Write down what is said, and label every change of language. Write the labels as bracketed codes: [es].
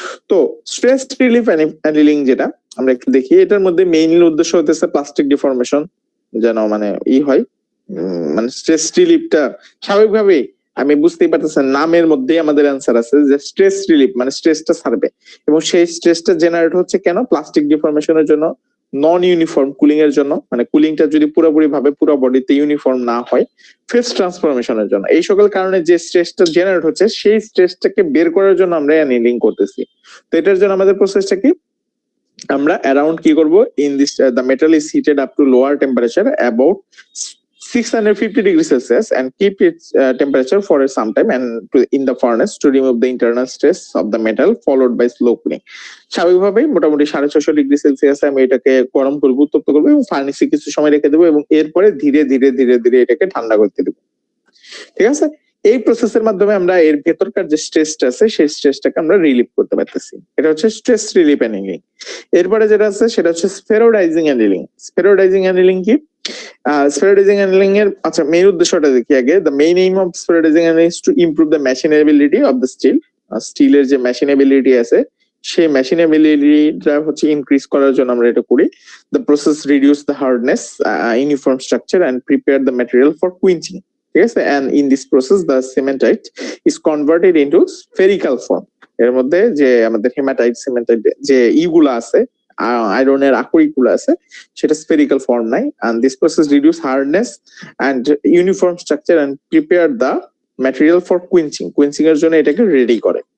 [bn] তো stress relief annealing যেটা আমরা একটু দেখি, এটার মধ্যে মেইনলি উদ্দেশ্য হতেছে প্লাস্টিক ডিফরমেশন যেন মানে হয়, মানে স্ট্রেস রিলিফটা স্বাভাবিকভাবে আমি বুঝতেই পারতেছেন নামের মধ্যেই আমাদের অ্যান্সার আছে যে স্ট্রেস রিলিফ মানে স্ট্রেসটা ছাড়বে এবং সেই স্ট্রেসটা জেনারেট হচ্ছে কেন, প্লাস্টিক ডিফরমেশনের জন্য নন ইউনিফর্ম কুলিং এর জন্য, মানে কুলিংটা যদি পুরোপুরি ভাবে পুরো বডিতে ইউনিফর্ম না হয়, ফেজ ট্রান্সফরমেশনের জন্য। এই সকল কারণে যে স্ট্রেসটা জেনারেট হচ্ছে সেই স্ট্রেসটাকে বের করার জন্য আমরা অ্যানিলিং করতেছি। তো এটার জন্য আমাদের প্রসেসটা কি, আমরা অ্যারাউন্ড কি করব, [en] In this the metal is heated up to lower temperature about 650 degrees Celsius and keep its temperature for some time and in the furnace to remove the internal stress of the metal followed by slow cooling. [bn] স্বাভাবিকভাবেই মোটামুটি 650 degree সেলসিয়াসে আমি এটাকে গরম করবো, উত্তপ্ত করবো এবং ফার্নেসে কিছু সময় রেখে দেবো এবং এরপরে ধীরে ধীরে ধীরে ধীরে এটাকে ঠান্ডা করতে দেবো। ঠিক আছে, এই প্রসেসের মাধ্যমে আমরা এর ভেতরকার যে স্ট্রেসটা আছে সেই স্ট্রেসটাকে আমরা রিলিভ করতে পারতেছি। এটা হচ্ছে স্ট্রেস রিলিফ অ্যানিলিং। এরপরে যেটা আছে সেটা হচ্ছে স্ফেরোডাইজিং অ্যানিলিং। স্ফেরোডাইজিং অ্যানিলিং কি? স্ফেরোডাইজিং অ্যানিলিং এর আচ্ছা মেইন উদ্দেশ্যটা দেখি আগে। [en] The main aim of spheroidizing annealing is to improve the machinability of the steel. [bn] স্টিলের যে মেশিনেবিলিটি আছে সেই মেশিনেবিলিটিটা হচ্ছে ইনক্রিজ করার জন্য আমরা এটা করি। [en] The process reduce the hardness, uniform structure and prepare the material for quenching. [bn] ঠিক আছে, [en] And in this process the cementite is converted into spherical form. [bn] এর মধ্যে যে আমাদের হেমাটাইট সিমেন্টাইট যে ইগুলা আছে, আয়রনের আকরিক গুলো আছে, সেটা স্ফেরিক্যাল ফর্ম নাই। [en] and this process reduce hardness and uniform structure and prepare the material for quenching [bn] এর জন্য এটাকে রেডি করে।